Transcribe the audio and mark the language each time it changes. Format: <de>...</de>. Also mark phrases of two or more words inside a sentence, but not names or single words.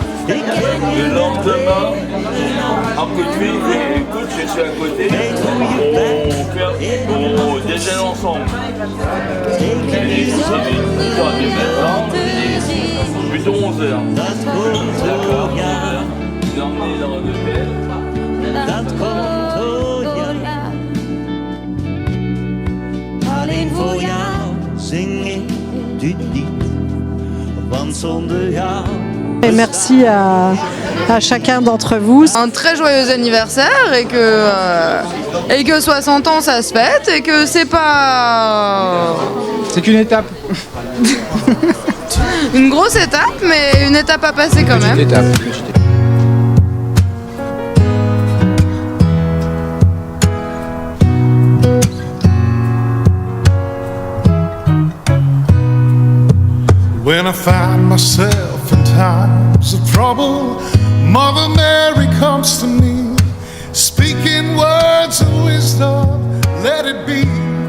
<fr>Le lendemain, après lui, écoute, je suis à côté, on déjeune ensemble. Et c'est 10h du matin, plutôt 11h. D'accord, 11h. Je l'ai emmené dans l'hôtel.</fr> <nl>Alleen voor jou zing ik dit lied, want zonder jou.</nl> <fr>Et merci à chacun d'entre vous. Un très joyeux anniversaire et que 60 ans ça se fête et que c'est pas... C'est qu'une étape. Une grosse étape, mais une étape à passer quand même. Étape.</fr> <en>When I find myself in times of trouble, Mother Mary comes to me, speaking words of wisdom, let it be.</en>